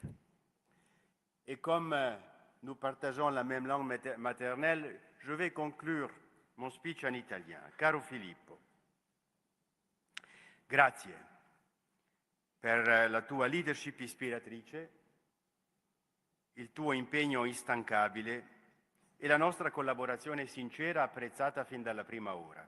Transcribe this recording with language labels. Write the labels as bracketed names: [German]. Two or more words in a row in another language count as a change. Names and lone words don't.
[French] Et comme nous partageons la même langue maternelle, je vais conclure mon speech en italien. [Italian] Caro Filippo, grazie per la tua leadership ispiratrice, il tuo impegno instancabile e la nostra collaborazione sincera apprezzata fin dalla prima ora.